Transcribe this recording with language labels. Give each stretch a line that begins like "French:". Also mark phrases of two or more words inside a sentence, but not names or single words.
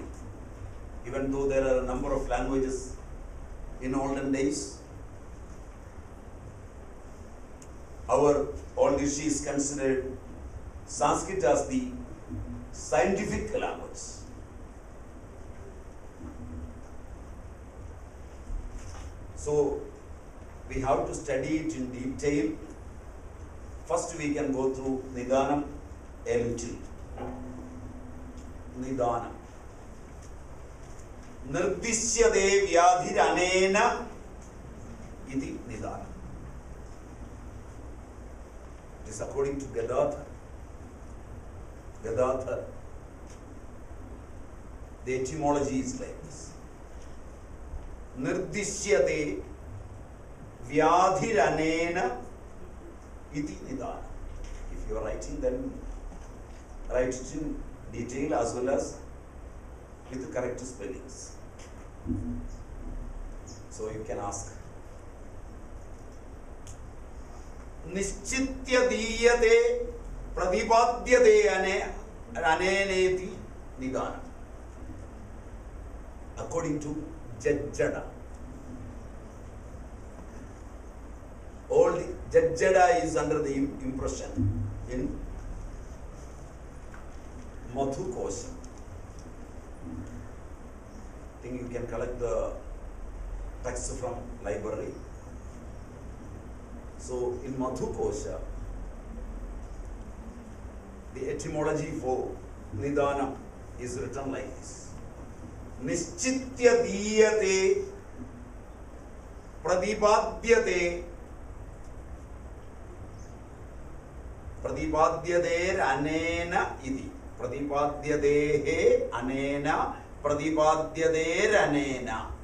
English: Even though there are a number of languages in olden days, our old rishis considered Sanskrit as the scientific language. So we have to study it in detail. First we can go through Nidhanam a little. Nidhanam.
Sanskrit: Nirdishyade vyadhiranena iti Nidhanam.
English: It is according to Gadadhar. Gadadhar. The etymology is like this.
Sanskrit: Nirdishyate vyadhiranena iti Nidhanam.
English: If you are writing, then write it in detail as well as with the correct spellings. So you can ask.
Sanskrit: Nischitya diyate pradipadyate aneneti Nidhanam.
English: According to Jajjada. All the Jajjada is under the impression in Madhu Kosham. I think you can collect the text from library. So in Madhu Kosha, the etymology for Nidhanam is written like this.
Sanskrit: Nischitya diyate pradipadyate pradipadyader anena iti. Pradipadyadehe anena pradipadyader anena.